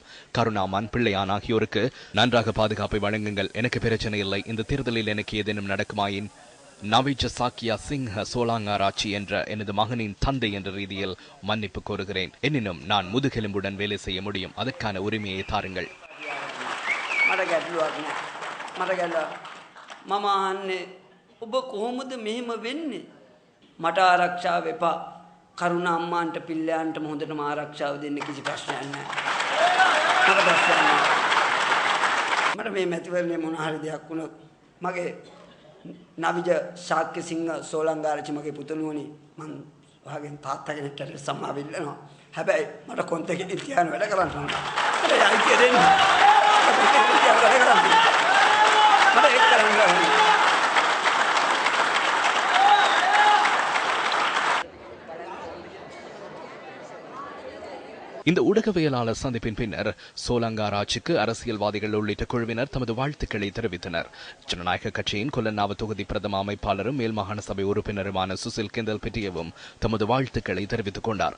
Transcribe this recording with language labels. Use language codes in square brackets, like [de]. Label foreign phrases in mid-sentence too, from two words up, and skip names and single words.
[ta] கருணாமான், பிள்ளையான் ஆகியோருக்கு நன்றாக பாதுகாப்பை வழங்குங்கள். எனக்கு பிரச்சனை இல்லை. இந்த தேர்தலில் எனக்கு ஏதேனும் நடக்குமாயின் நவிஜ சாக்கியா சிங்க சோலாங்காராட்சி என்ற எனது மகனின் தந்தை என்ற ரீதியில் மன்னிப்பு கோருகிறேன். எனினும் நான் முதுகெலும்புடன் வேலை செய்ய முடியும். அதற்கான உரிமையை தாருங்கள். [si] මට ආරක්ෂාව එපා. කරුණා අම්මාන්ට පිල්ලයන්ට හොඳටම ආරක්ෂාව දෙන්න කිසි ප්‍රශ්නයක් නැහැ. මට ප්‍රශ්නයක් නැහැ. මට මේ මැතිවරණේ මොන හරි දෙයක් වුණොත් මගේ නවිජ ශාක්‍ය සිංහ සෝලංගාරච්චි මගේ පුතුණුවනි මං ඔයාගෙන් තාත්තා කෙනෙක්ට සම්මාව ඉල්ලනවා. හැබැයි මට කොන්තේ තියාන වැඩ කරන්න ඕන. මට යයි දෙන්න. මට ඒක කරන්න ඕන. [ta] இந்த ஊடகவியலாளர் சந்திப்பின் பின்னர் சோலங்காராட்சிக்கு அரசியல்வாதிகள் உள்ளிட்ட குழுவினர் தமது வாழ்த்துக்களை தெரிவித்தனர். ஜனநாயக கட்சியின் கொல்லநாவ தொகுதி பிரதம அமைப்பாளரும் மேல் மாகாண சபை உறுப்பினருமான சுசில் கெந்தல் பெட்டியவும் தமது வாழ்த்துக்களை தெரிவித்துக் கொண்டார்.